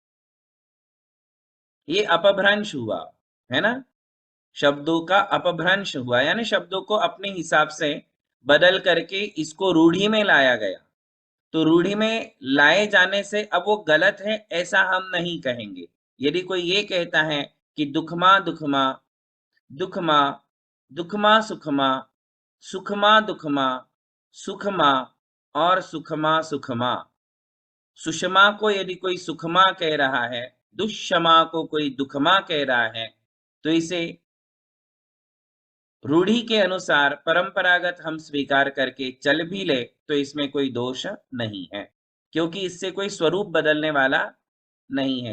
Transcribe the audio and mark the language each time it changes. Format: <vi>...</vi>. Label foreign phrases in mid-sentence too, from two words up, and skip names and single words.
<hi>ये अपभ्रंश हुआ, है ना? शब्दों का अपभ्रंश हुआ, यानी शब्दों को अपने हिसाब से बदल करके इसको रूढ़ी में लाया गया। तो रूढ़ी में लाए जाने से अब वो गलत है ऐसा हम नहीं कहेंगे। यदि कोई ये कहता है कि दुखमा दुखमा, दुखमा, दुखमा सुखमा, सुखमा दुखमा, सुखमा और सुखमा सुखमा। सुषमा को यदि कोई सुखमा कह रहा है, दुष्षमा को कोई दुखमा कह रहा है, तो इसे रूढ़ी के अनुसार परंपरागत हम स्वीकार करके चल भी ले तो इसमें कोई दोष नहीं है, क्योंकि इससे कोई स्वरूप बदलने वाला नहीं है।</hi>